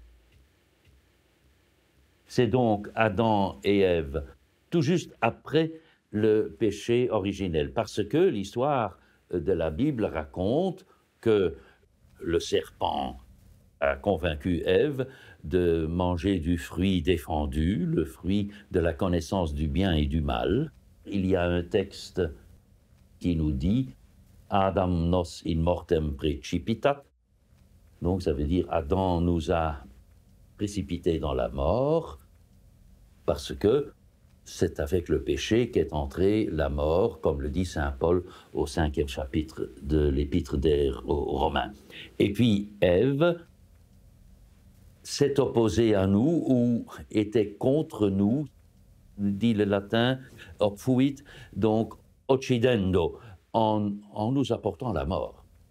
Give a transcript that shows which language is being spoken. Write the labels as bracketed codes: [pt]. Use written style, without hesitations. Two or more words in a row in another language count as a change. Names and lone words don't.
[fr] C'est donc Adam et Ève, tout juste après le péché originel, parce que l'histoire de la Bible raconte que le serpent a convaincu Ève de manger du fruit défendu, le fruit de la connaissance du bien et du mal. [la] Il y a un texte qui nous dit « Adam nos in mortem precipitat », [fr] donc ça veut dire « Adam nous a précipités dans la mort », parce que c'est avec le péché qu'est entrée la mort, comme le dit saint Paul au 5e chapitre de l'Épître aux Romains. Et puis Ève s'est opposée à nous ou était contre nous, dit le latin, opfuit, donc occidendo, en nous apportant la mort.